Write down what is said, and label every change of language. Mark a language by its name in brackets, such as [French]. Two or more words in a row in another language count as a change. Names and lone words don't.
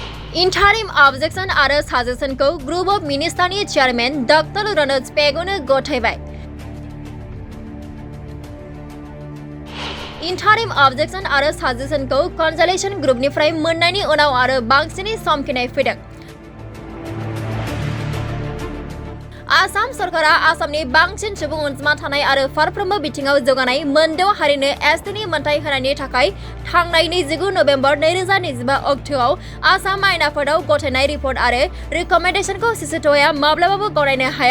[English] Interim Objection आरो Suggestionखौ Group of Ministerनि Chairman Dr. [Bodo] Ronald Spagano गथायबाय। [English] Interim Objection [Bodo] आरो Suggestionखौ [English] Consultation Groupनिफ्राय [Bodo] मोननायनि उनाव आरो बांसिनै समखिनाय फैदों। आसाम सरकारा आसामनि बांसिन सुबुं अनजिमा थानाय आरो फारफ्रोमबो बिथिङाव जौगानाय मोनद' हारिनो एसटिनि मोनथाय होनायनि थाखाय थांनाय 29 नबेम्बर 2025 अक्ट'आव आसाम आयेन आफादाव गथायनाय रिपर्ट आरो रिकमेन्डेशनखौ CCTOA माब्लाबाबो गनायनो हाया।